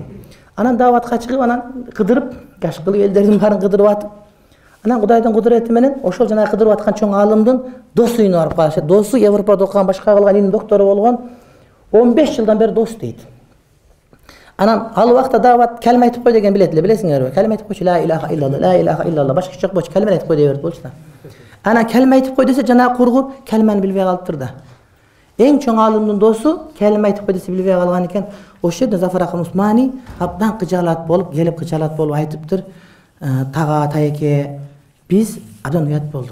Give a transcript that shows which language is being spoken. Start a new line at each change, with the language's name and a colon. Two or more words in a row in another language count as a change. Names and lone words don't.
Kyrgyz: Анан дааватка чыгып, анан кыдырып, каш кылып элдердин баарын кыдырып атып, анан Кудайдын кудурети менен ошол жанагы кыдырып аткан чоң алымдын досу үйүнө барып калышат. Досу Европада окуган, башка кылган илим доктору болгон, 15 жылдан бери дос дейт. Анан ал убакта даават калима айтып кой деген билет эле, билесиңерби? Калима айтып койчу,
Arabic: لا إله إلا الله، لا إله إلا الله,
Kyrgyz: башка эч жок болчу, калима айтып кой дей берди болчу да. Анан калима айтып кой десе, жанагы кургур калиманы билбей калыптыр да. Эң чоң алымдын досу калима айтып кой десе билбей калган экен. Ошол жерде Зафар акын Усмани абдан кыжаалат болуп, келип кыжаалат болуп айтыптыр. Тага, тайеке, биз абдан уят болдук.